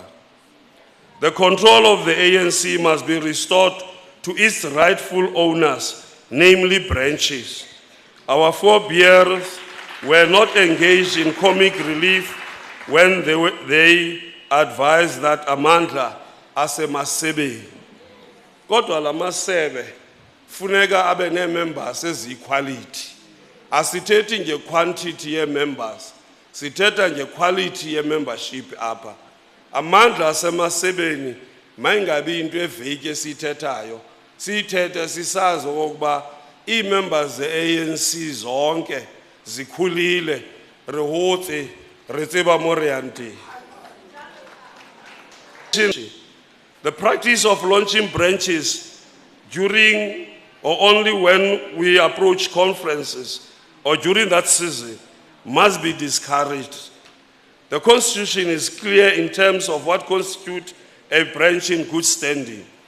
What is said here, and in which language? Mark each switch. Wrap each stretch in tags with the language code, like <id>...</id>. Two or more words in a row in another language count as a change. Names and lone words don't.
<en>The control of the ANC must be restored to its rightful owners, namely branches. Our forebears were not engaged in comic relief when they advised that</en> <xh>amandla asemasebe. Kodwa la masebe funeka abe ne-members ezi-equality. Asithethi nje quantity ye-members, sithetha nje quality ye-membership apha. Amandla asemasebeni mayingabi into eveki esiyithethayo, siyithethe sisazi okokuba ii-members ze-ANC zonke zikhulile,</xh> <tn>re hotse, re tseba mo re yang teng.</tn> <en>The practice of launching branches during or only when we approach conferences or during that season must be discouraged. The Constitution is clear in terms of what constitutes a branch in good standing.</en>